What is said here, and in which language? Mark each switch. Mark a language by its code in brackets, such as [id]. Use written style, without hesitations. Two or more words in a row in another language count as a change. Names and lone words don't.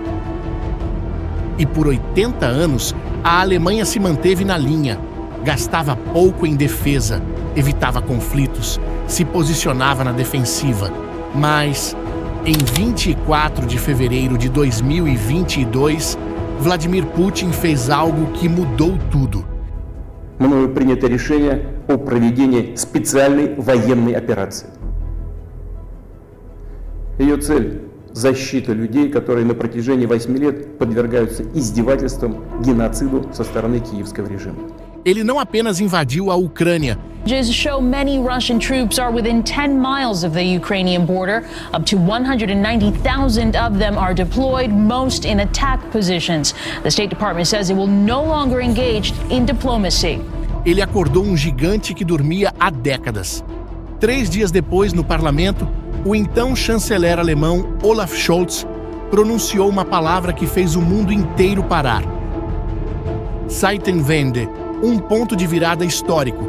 [pt] E por 80 anos, a Alemanha se manteve na linha, gastava pouco em defesa, evitava conflitos, se posicionava na defensiva. Mas, em 24 de fevereiro de 2022, Vladimir Putin fez algo que mudou tudo. [ru] Мною принято решение о проведении специальной военной операции. Ее цель – защита людей, которые на протяжении 8 лет подвергаются издевательствам, геноциду со стороны киевского режима. [pt] Ele não apenas invadiu a Ucrânia. [en] Images show many Russian troops are within 10 miles of the Ukrainian border. Up to 190,000 of them are deployed, most in attack positions. The State Department says it will no longer engage in diplomacy. [pt] Ele acordou um gigante que dormia há décadas. 3 dias depois, no parlamento, o então chanceler alemão Olaf Scholz pronunciou uma palavra que fez o mundo inteiro parar. Zeitenwende, um ponto de virada histórico.